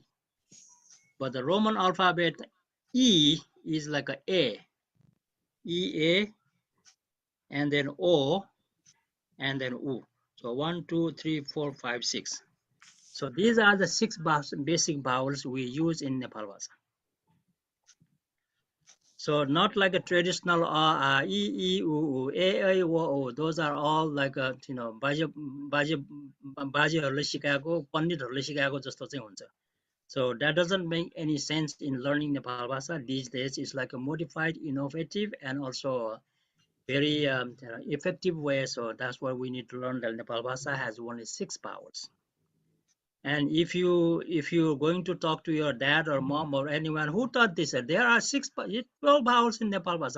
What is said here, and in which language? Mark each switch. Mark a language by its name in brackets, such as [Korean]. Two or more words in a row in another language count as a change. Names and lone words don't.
[English] But the Roman alphabet E is like a A, E A, and then O, and then U. So 1, 2, 3, 4, 5, 6. So these are the 6 basic vowels we use in Nepal Bhasa. So not like a traditional e, u, a, o. Those are all like a, you know, [Nepali] बाजेहरूले सिकाएको पण्डितहरूले सिकाएको जस्तो चाहिँ हुन्छ. [English] So that doesn't make any sense in learning Nepal Bhasa these days. It's like a modified, innovative, and also very effective way. So that's why we need to learn that Nepal Bhasa has only 6 vowels. And if you're going to talk to your dad or mom or anyone who taught this, there are 12 vowels in Nepal Bhasa.